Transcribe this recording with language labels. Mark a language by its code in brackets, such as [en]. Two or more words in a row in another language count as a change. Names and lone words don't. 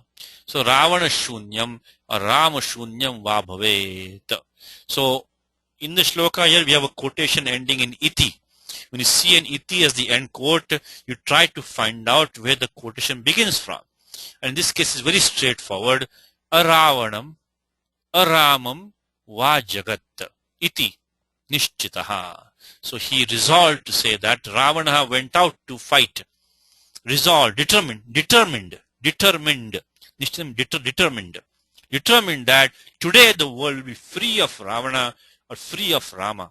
[sa] So रावण शून्यम् or राम शून्यम् वा भवेत्. [en] So in the shloka here we have a quotation ending in iti. When you see an iti as the end quote, you try to find out where the quotation begins from. And in this case is very straightforward. [sa] अरावणम्, अरामम्, वा जगत्, इति, निश्चितः. [en] So he resolved to say that Ravana went out to fight. Resolved, determined that today the world will be free of Ravana or free of Rama.